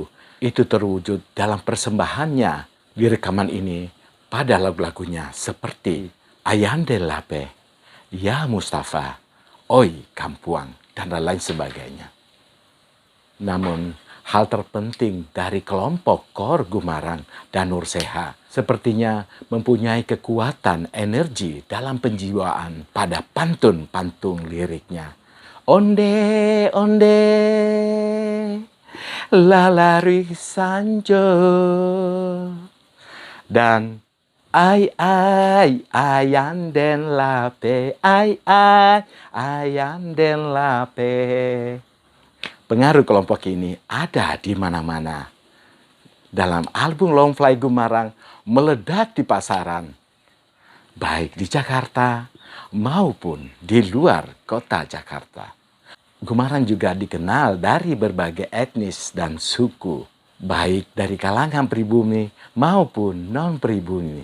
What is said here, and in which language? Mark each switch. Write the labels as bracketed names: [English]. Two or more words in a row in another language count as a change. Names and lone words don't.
[Indonesian] Itu terwujud dalam persembahannya di rekaman ini pada lagu-lagunya seperti Ayande Lape, Ya Mustafa, Oi Kampuang, dan lain sebagainya. Namun, hal terpenting dari kelompok Kor Gumarang dan Nur Seha sepertinya mempunyai kekuatan energi dalam penjiwaan pada pantun-pantun liriknya. [Minangkabau] Onde, onde, lalari sanjo. Dan ai, ayanden lape, ai, ayanden lape. [Indonesian] Pengaruh kelompok ini ada di mana-mana. Dalam album Long Fly Gumarang meledak di pasaran, baik di Jakarta maupun di luar kota Jakarta. Gumarang juga dikenal dari berbagai etnis dan suku, baik dari kalangan pribumi maupun non-pribumi.